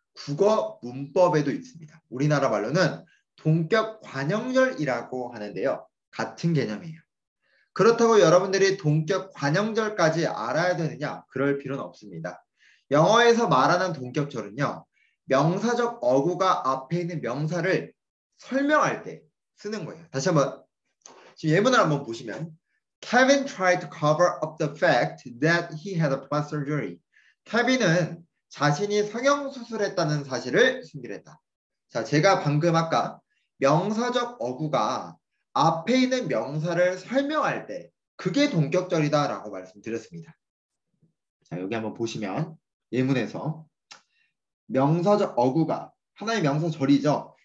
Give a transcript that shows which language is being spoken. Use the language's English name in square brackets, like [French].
[Korean] 국어 문법에도 있습니다. 우리나라 말로는 동격 관형절이라고 하는데요. 같은 개념이에요. 그렇다고 여러분들이 동격 관형절까지 알아야 되느냐? 그럴 필요는 없습니다. 영어에서 말하는 동격절은요. 명사적 어구가 앞에 있는 명사를 설명할 때 쓰는 거예요. 다시 한번 지금 예문을 한번 보시면 [English] Kevin tried to cover up the fact that he had a plastic surgery. [Korean] 케빈은 자신이 성형수술했다는 사실을 숨기랬다. 자, 제가 방금 아까 명사적 어구가 앞에 있는 명사를 설명할 때 그게 동격절이다라고 말씀드렸습니다. 자, 여기 한번 보시면 예문에서 명사적 어구가 하나의 명사절이죠.